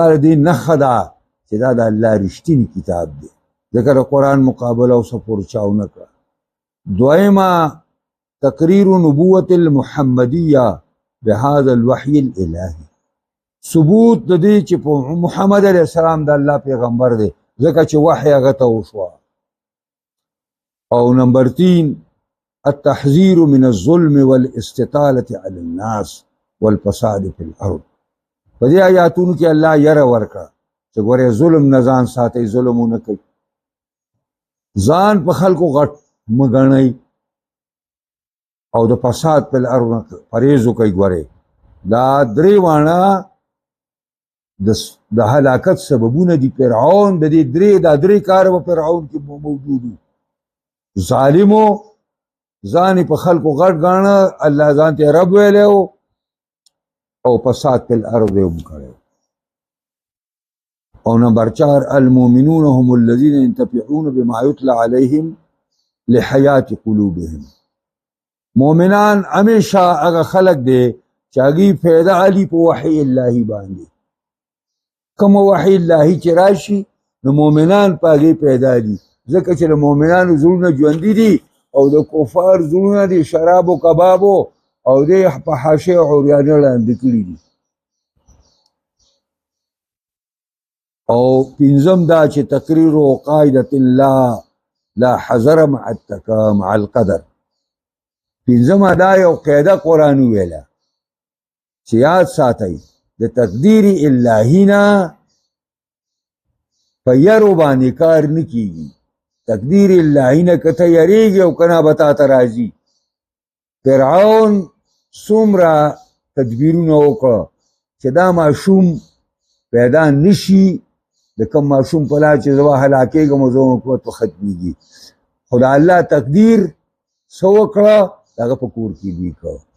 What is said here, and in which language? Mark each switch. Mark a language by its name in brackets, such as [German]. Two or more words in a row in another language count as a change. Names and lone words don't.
[Pashto] دې نښه ده چې دا د الله رښتینی کتاب دی ځکه د قرآن مقابله او سپور چاو نه کړه دویمه تقریر نبوت [Arabic] المحمدیه بهذا الوحی الالهی [Pashto] ثبوت د دې چې محمد [Arabic] علیه السلام [Pashto] د الله پیغمبر دی ځکه چې وحی هغه ته وشوه او نمبر 3 [Arabic] التحذير من الظلم والاستطالة على الناس والفساد في الارض [Pashto] په دې آیاتونو کې الله یره ورکړه چې ګوره ظلم نه ځان ساتئ ظلم ونه کوي ځان په خلکو غټ مه ګڼئ او د فساد په الارض پرهیز وکئ ګورې دا درې واړه د هلاکت سببونه دي فرعون د دې درې کاره په فرعون کې موجود وو ظالمو ځان په خلکو غټ ګاڼه الله ځان ته رب ویلی او فساد په الارض یې هم کړی او نمبر 4 [Arabic] المؤمنون هم الذين ينتفعون بما يتلى عليهم لحياة قلوبهم [Pashto] مؤمنان همیشه هغه خلق دی چې هغې فایده علي په وحی الهي باندې کوم وحی الهي چې راشي نو مؤمنان په هغې پیدا دي ځکه چې د مؤمنانو زړونه ژوندي دي او د کفار زړونه دي شراب و کبابو او دې په حاشیې او عریانې ړانده کړي دي او پنځم دا چې تقریر و قاعدة [Arabic] لا حذر مع القدر [Pashto] پنځمه دا یو قاعده قرآن ویله چې یاد ساتئ د تقدیر الهي نه په یرو باندې کار نه کیږي تقدیر الهی نه که ته یریږي او که نه به تا ته راځي فرعون څومره تدبیرونه وکړه چې دا ماشوم پیدا نشي د کوم ماشوم په لار چې زه به هلاکېږم او زما قوت به ختمېږي خو د الله تقدیر څه وکړه د هغه په کور کې دوی کړه